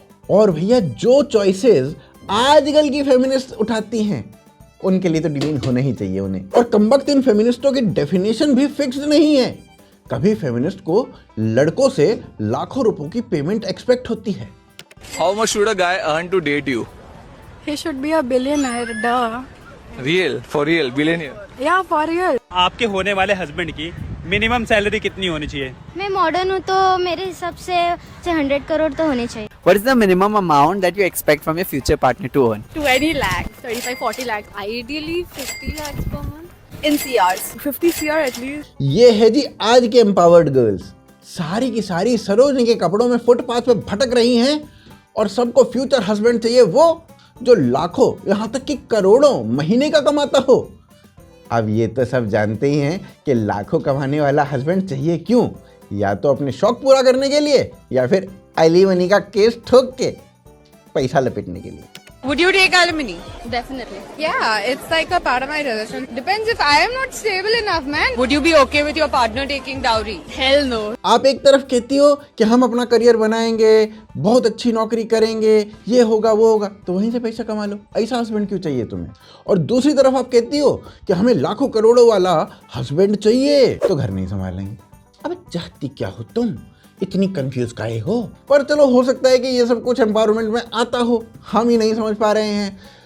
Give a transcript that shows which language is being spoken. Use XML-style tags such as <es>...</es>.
<hi>और भैया जो चॉइसेस आजकल की फेमिनिस्ट उठाती हैं, उनके लिए तो डिमीन होना ही चाहिए उन्हें। और कमबख्त इन फेमिनिस्टों की डेफिनेशन भी फिक्स्ड नहीं है। कभी फेमिनिस्ट को लड़कों से लाखों रुपयों की पेमेंट एक्सपेक्ट होती है।</hi> <en>How much should a guy earn to date you? He should be a billionaire, duh. Real, for real, billionaire. Yeah, for real.</en> <hi>आपके होने वाले हस्बैंड की मिनिमम सैलरी कितनी होनी चाहिए? मैं मॉडर्न हूँ तो मेरे हिसाब से 100 करोड़ तो होने चाहिए।</hi> <en>What is the minimum amount that you expect from your future partner to earn? 20 lakhs, 35-40 lakhs. Ideally 50 lakhs per month. In CRs. 50 CR at least.</en> <hi>ये है जी आज के एम्पावर्ड गर्ल्स, सारी की सारी सरोजनी के कपड़ों में फुटपाथ पे भटक रही हैं और सबको फ्यूचर हस्बैंड चाहिए वो जो लाखों यहाँ तक कि करोड़ों महीने का कमाता हो। अब ये तो सब जानते ही हैं कि लाखों कमाने वाला हस्बैंड चाहिए क्यों, या तो अपने शौक पूरा करने के लिए या फिर एलिमनी का केस ठोक के पैसा लपेटने के लिए।</hi> <en>Would you take alimony? Definitely. Yeah, it's like a part of my relation. Depends if I am not stable enough, man. Would you be okay with your partner taking dowry? Hell no.</en> <hi>आप एक तरफ कहती हो कि हम अपना career बनाएंगे, बहुत अच्छी नौकरी करेंगे, ये होगा वो होगा, तो वहीं से पैसा कमा लो, ऐसा हस्बैंड क्यों चाहिए तुम्हें? और दूसरी तरफ आप कहती हो कि हमें लाखों करोड़ों वाला हस्बैंड चाहिए तो घर नहीं संभालेंगे। अब चाहती क्या हो तुम? इतनी कंफ्यूज काहे हो? पर चलो हो सकता है कि ये सब कुछ एम्पावरमेंट में आता हो, हम ही नहीं समझ पा रहे हैं।</hi>